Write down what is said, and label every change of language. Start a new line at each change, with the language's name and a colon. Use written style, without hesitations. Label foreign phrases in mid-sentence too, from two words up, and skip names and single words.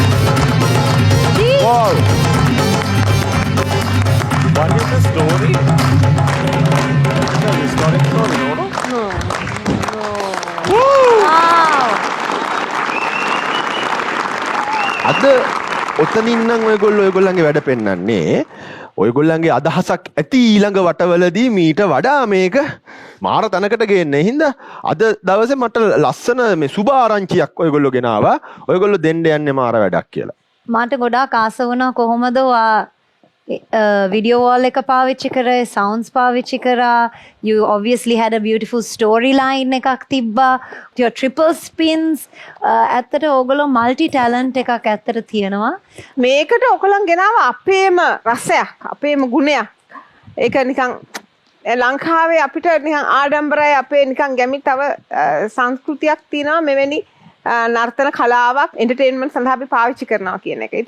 English: Wow. What is the story? It's a historic story, no? Wow.
Sinhala: අද ඔතනින් නම් ඔයගොල්ලන්ගේ වැඩ පෙන්නන්නේ ඔයගොල්ලන්ගේ අදහසක් ඇති ඊළඟ වටවලදී මීට වඩා මේක මාර තැනකට ගේන්න. හින්දා අද දවසේ මට ලස්සන මේ සුබ ආරංචියක් ඔයගොල්ලෝ ගෙනාවා. ඔයගොල්ලෝ දෙන්න යන්නේ මාර වැඩක් කියලා. මට ගොඩාක් ආස වුණා කොහොමද
English: video wall
Sinhala: එක පාවිච්චි කරේ, sounds පාවිච්චි කරා.
English: You obviously had a beautiful storyline
Sinhala: එකක් තිබ්බා.
English: Your triple spins.
Sinhala: ඇත්තට ඕගොල්ලෝ
English: multi talent
Sinhala: එකක් ඇත්තට තියෙනවා. මේකට ඔයගොල්ලන් ගෙනාව අපේම රසයක්, අපේම ගුණයක්. ඒක නිකන් ලංකාවේ අපිට නිකන් ආඩම්බරයි, අපේ නිකන් ගැමි තව සංස්කෘතියක් තියෙනවා මෙවැනි නර්තන කලාවක් එන්ටර්ටේන්මන්ට් සඳහා අපි පාවිච්චි කරනවා කියන එක.